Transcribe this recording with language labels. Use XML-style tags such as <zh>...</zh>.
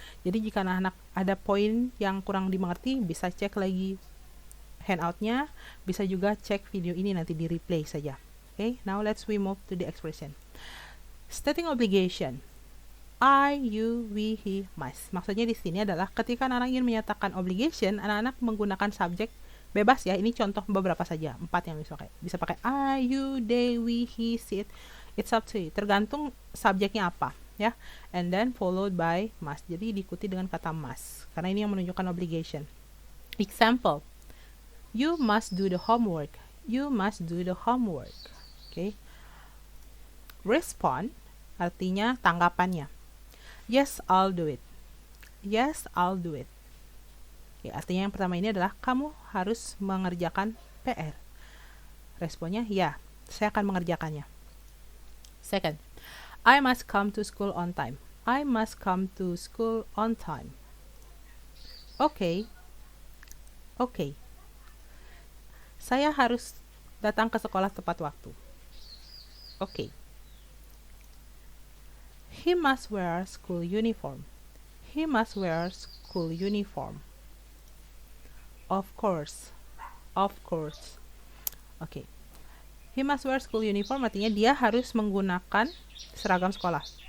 <id>Jadi jika anak-anak ada poin yang kurang dimengerti, bisa cek lagi handoutnya, bisa juga cek video ini nanti di replay saja.</id> <en>Okay, now let's we move to the expression. Stating obligation. I, you, we, he, must.</en> <id>Maksudnya di sini adalah ketika anak-anak ingin menyatakan obligation, anak-anak menggunakan subjek bebas ya. Ini contoh beberapa saja, 4 yang bisa pakai I, you, they, we, he, she, it.</id> <en>It's up to you.</en> <id>Tergantung subjeknya apa ya.</id> <en>And then followed by must.</en> <id>Jadi diikuti dengan kata must karena ini yang menunjukkan obligation.</id> <en>Example. You must do the homework. You must do the homework. Okay. Respond</en> <id>artinya tanggapannya.</id> <en>Yes, I'll do it. Yes, I'll do it.</en> <id>Okay, artinya yang pertama ini adalah kamu harus mengerjakan PR. Responnya, ya, saya akan mengerjakannya.</id> <en>Second, I must come to school on time. I must come to school on time. Okay. Okay.</en> <id>Saya harus datang ke sekolah tepat waktu.</id> <en>Okay. He must wear school uniform. He must wear school uniform. Of course. Of course. Okay. He must wear school uniform</en> <id>artinya dia harus menggunakan seragam sekolah.</id>